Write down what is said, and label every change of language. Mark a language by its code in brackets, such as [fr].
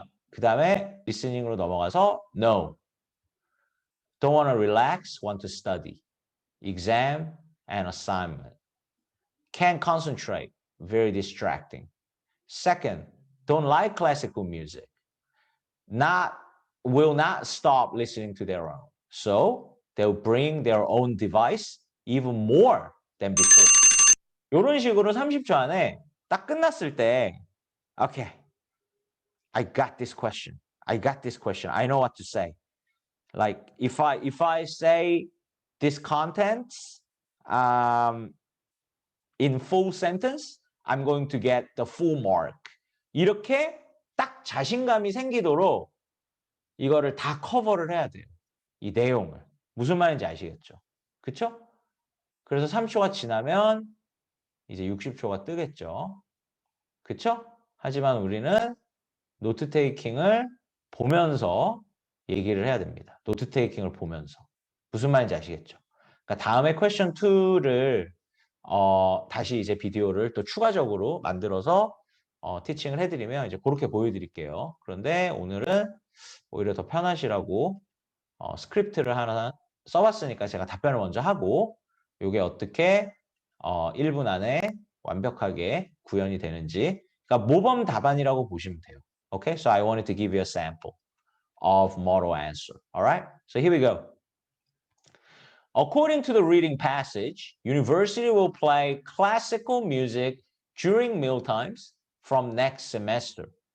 [ko] 그 다음에 listening으로 넘어가서 no. [en] Don't want to relax, want to study. Exam and assignment. Can't concentrate, very distracting. Second, don't like classical music. Will not stop listening to their own. So they'll bring their own device even more than before. [ko] 이런 식으로 30초 안에 딱 끝났을 때 [en] okay, I got this question. I got this question. I know what to say. Like if I say this contents in full sentence, I'm going to get the full mark. [ko] 이렇게 딱 자신감이 생기도록 이거를 다 커버를 해야 돼요. 이 내용을. 무슨 말인지 아시겠죠? 그쵸? 그래서 3초가 지나면 이제 60초가 뜨겠죠. 그쵸? 하지만 우리는 노트 테이킹을 보면서 얘기를 해야 됩니다. 노트 테이킹을 보면서. 무슨 말인지 아시겠죠? 그러니까 다음에 퀘스천 2를 다시 이제 비디오를 또 추가적으로 만들어서 티칭을 해드리면 이제 그렇게 보여드릴게요. 그런데 오늘은 오히려 더 편하시라고 스크립트를 하나 써봤으니까 제가 답변을 먼저 하고 이게 어떻게 1분 안에 완벽하게 구현이 되는지 그러니까 모범 답안이라고 보시면 돼요. [en] Okay, so I wanted to give you a sample of model answer. All right, so here we go. According to the reading passage, university will play classical music during mealtimes from next semester.